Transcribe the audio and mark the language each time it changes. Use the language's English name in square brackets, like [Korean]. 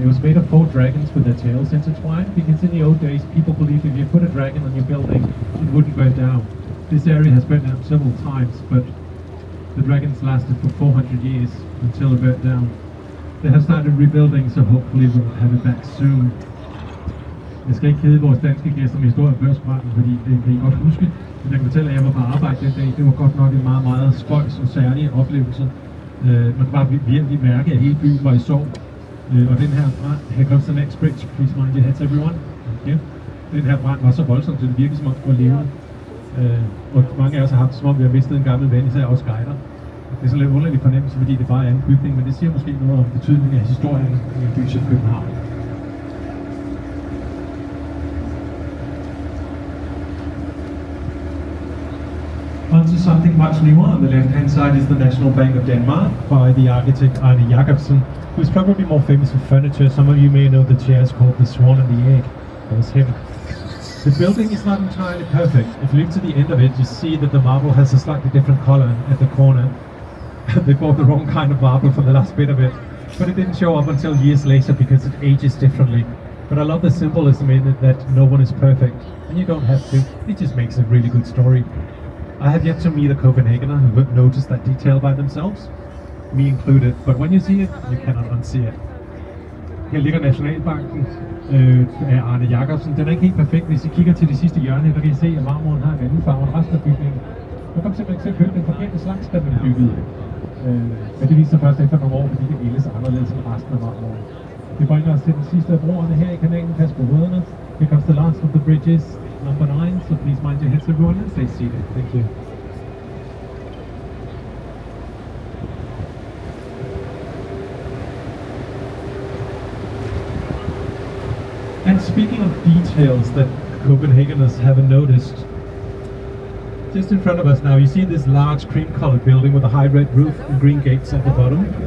[English] It was made of 4 dragons with their tails intertwined, because in the old days, people believed if you put a dragon on your building, it wouldn't burn down. This area has burnt down several times, but the dragons lasted for 400 years until it burnt down. They have started rebuilding, so hopefully we'll have it back soon. [Danish] Jeg skal ikke kede vores danske gæster med historie om børsbranden, fordi det kan I godt huske. Men jeg kan fortælle, at jeg var på arbejde den dag. Det var godt nok en meget, meget spøjs og særlig oplevelse. Man kan bare virkelig mærke, at hele byen var i sorg. Og den her brand, [English] here comes the next bridge, please mind your heads everyone. [Danish] Okay. Den her brand var så voldsom, så det virkede som om det var levende. Og mange af os har haft som om vi har mistet en gammel ven, især også guider. Det er sådan lidt underlig fornemmelse, fordi det bare er en bygning, men det siger måske noget om betydningen af historien i en by som København. [English] On to something much newer. On the left-hand side is the National Bank of Denmark by the architect Arne Jacobsen, who's probably more famous for furniture. Some of you may know the chairs called the Swan and the Egg. That was him. The building is not entirely perfect. If you look to the end of it, you see that the marble has a slightly different color at the corner. They bought the wrong kind of marble for the last bit of it. But it didn't show up until years later because it ages differently. But I love the symbolism in it that no one is perfect. And you don't have to. It just makes a really good story. I have yet to meet a Copenhagener who would notice that detail by themselves. Me included. But when you see it, you cannot unsee it. [Danish] Her ligger Nationalbanken af Arne Jacobsen. Den er ikke helt perfekt. Hvis I kigger til det sidste hjørne, der kan I se, at marmoren har en anden farve end resten af bygningen. Man kommer simpelthen til at købe den forkerte slags, der blev bygget. Men det viser sig først efter nogle år, fordi det ældes anderledes end resten af marmoren. Det bringer os til den sidste af broerne her i kanalen. Pas på rødderne. [English] Here comes the last of the bridges, number 9. So please mind your heads everyone and stay seated. Thank you. And speaking of details that Copenhageners haven't noticed, just in front of us now, you see this large cream-colored building with a high red roof and green gates at the bottom.